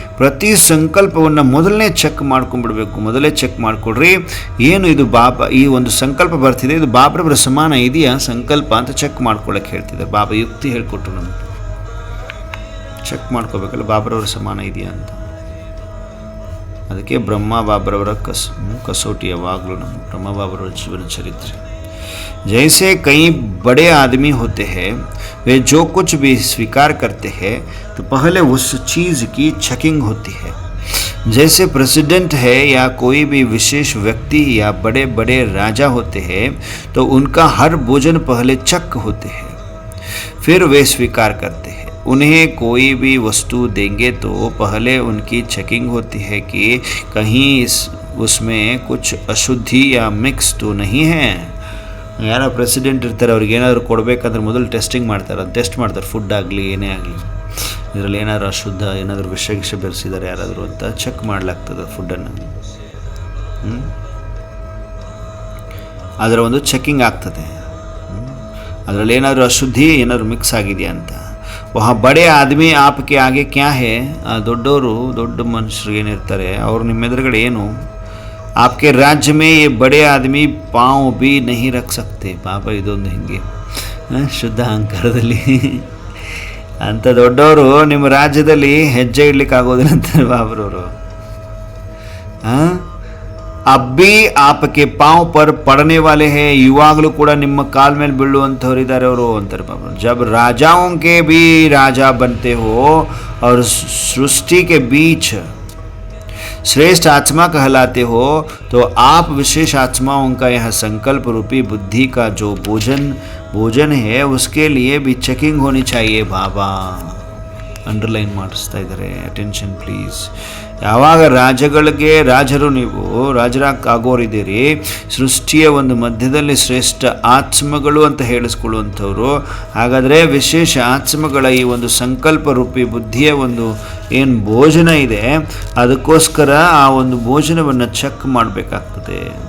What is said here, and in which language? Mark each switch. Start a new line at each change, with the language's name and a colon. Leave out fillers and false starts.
Kannada: ಪ್ರತಿ ಸಂಕಲ್ಪವನ್ನು ಮೊದಲೇ ಚೆಕ್ ಮಾಡ್ಕೊಂಡ್ಬಿಡ್ಬೇಕು. ಮೊದಲೇ ಚೆಕ್ ಮಾಡಿಕೊಡ್ರಿ, ಏನು ಇದು ಬಾಬಾ ಈ ಒಂದು ಸಂಕಲ್ಪ ಬರ್ತಿದೆ, ಇದು ಬಾಬ್ರವರ ಸಮಾನ ಇದೆಯಾ ಸಂಕಲ್ಪ ಅಂತ ಚೆಕ್ ಮಾಡ್ಕೊಳ್ಳೋಕೆ ಹೇಳ್ತಿದ್ದಾರೆ. ಬಾಬಾ ಯುಕ್ತಿ ಹೇಳ್ಕೊಟ್ರು ನಮಗೆ. ಚೆಕ್ ಮಾಡ್ಕೋಬೇಕಲ್ಲ ಬಾಬ್ರವರ ಸಮಾನ ಇದೆಯಾ ಅಂತ. ಅದಕ್ಕೆ ಬ್ರಹ್ಮ ಬಾಬ್ರವರ ಕಸೋಟಿ ಯಾವಾಗಲೂ ನಮ್ಮ ಬ್ರಹ್ಮ ಬಾಬ್ರವರ ಜೀವನ ಚರಿತ್ರೆ
Hindi: जैसे कई बड़े आदमी होते हैं, वे जो कुछ भी स्वीकार करते हैं तो पहले उस चीज़ की चेकिंग होती है। जैसे प्रेसिडेंट है या कोई भी विशेष व्यक्ति या बड़े बड़े राजा होते हैं तो उनका हर भोजन पहले चेक होते हैं, फिर वे स्वीकार करते हैं। उन्हें कोई भी वस्तु देंगे तो पहले उनकी चेकिंग होती है कि कहीं उसमें कुछ अशुद्धि या मिक्स तो नहीं है।
Kannada: ಯಾರೋ ಪ್ರೆಸಿಡೆಂಟ್ ಇರ್ತಾರೆ, ಅವ್ರಿಗೆ ಏನಾದರೂ ಕೊಡಬೇಕಂದ್ರೆ ಮೊದಲು ಟೆಸ್ಟಿಂಗ್ ಮಾಡ್ತಾರೆ, ಅದು ಟೆಸ್ಟ್ ಮಾಡ್ತಾರೆ, ಫುಡ್ ಆಗಲಿ ಏನೇ ಆಗಲಿ, ಇದರಲ್ಲಿ ಏನಾದರೂ ಅಶುದ್ಧ, ಏನಾದರೂ ವಿಷ ಬೆರೆಸಿದ್ದಾರೆ ಯಾರಾದರೂ ಅಂತ ಚೆಕ್ ಮಾಡಲಾಗ್ತದೆ ಫುಡ್ಡನ್ನು. ಅದರ ಒಂದು ಚೆಕ್ಕಿಂಗ್ ಆಗ್ತದೆ, ಅದರಲ್ಲಿ ಏನಾದರೂ ಅಶುದ್ಧಿ ಏನಾದರೂ ಮಿಕ್ಸ್ ಆಗಿದೆಯಾ ಅಂತ.
Hindi: ವಹ ಬಡೇ ಆದ್ಮಿ ಆಪ್ಕೆ ಆಗೆ ಕ್ಯಾ ಹೇ,
Kannada: ಆ ದೊಡ್ಡವರು ದೊಡ್ಡ ಮನುಷ್ಯರು ಏನಿರ್ತಾರೆ ಅವರು ನಿಮ್ಮ ಎದುರುಗಡೆ ಏನು,
Hindi: आपके राज्य में ये बड़े आदमी पाँव भी नहीं रख सकते.
Kannada: ಪಾಪ ಇದೊಂದು ಹಿಂಗೆ ಶುದ್ಧ ಅಹಂಕಾರದಲ್ಲಿ ಅಂಥ ದೊಡ್ಡವರು ನಿಮ್ಮ ರಾಜ್ಯದಲ್ಲಿ ಹೆಜ್ಜೆ ಇಡ್ಲಿಕ್ಕೆ ಆಗೋದಿಲ್ಲ ಅಂತಾರೆ ಬಾಬ್ರವರು.
Hindi: ಅಬ್ಬಿ ಆಪಕ್ಕೆ ಪಾವ್ ಪರ್ ಪಡನೆ ವಾಲೆ ಹೇ,
Kannada: ಇವಾಗಲೂ ಕೂಡ ನಿಮ್ಮ ಕಾಲ್ ಮೇಲೆ ಬೀಳುವಂಥವ್ರು ಇದ್ದಾರೆ ಅವರು ಅಂತಾರೆ ಬಾಬ್ರು.
Hindi: ಜಬ್ ರಾಜಾओं के भी राजा बनते हो और सृष्टि के बीच श्रेष्ठ आत्मा कहलाते हो तो आप विशेष आत्माओं का यह संकल्प रूपी बुद्धि का जो भोजन है उसके लिए भी चेकिंग होनी चाहिए.
Kannada: बाबा ಅಂಡರ್ಲೈನ್ ಮಾಡಿಸ್ತಾ ಇದ್ದಾರೆ, ಅಟೆನ್ಷನ್ ಪ್ಲೀಸ್. ಯಾವಾಗ ರಾಜರು ನೀವು ರಾಜರಾಗೋರಿದ್ದೀರಿ, ಸೃಷ್ಟಿಯ ಒಂದು ಮಧ್ಯದಲ್ಲಿ ಶ್ರೇಷ್ಠ ಆತ್ಮಗಳು ಅಂತ ಹೇಳಿಸ್ಕೊಳ್ಳುವಂಥವ್ರು, ಹಾಗಾದರೆ ವಿಶೇಷ ಆತ್ಮಗಳ ಈ ಒಂದು ಸಂಕಲ್ಪ ರೂಪಿ ಬುದ್ಧಿಯ ಒಂದು ಏನು ಭೋಜನ ಇದೆ ಅದಕ್ಕೋಸ್ಕರ ಆ ಒಂದು ಭೋಜನವನ್ನು ಚೆಕ್ ಮಾಡಬೇಕಾಗ್ತದೆ.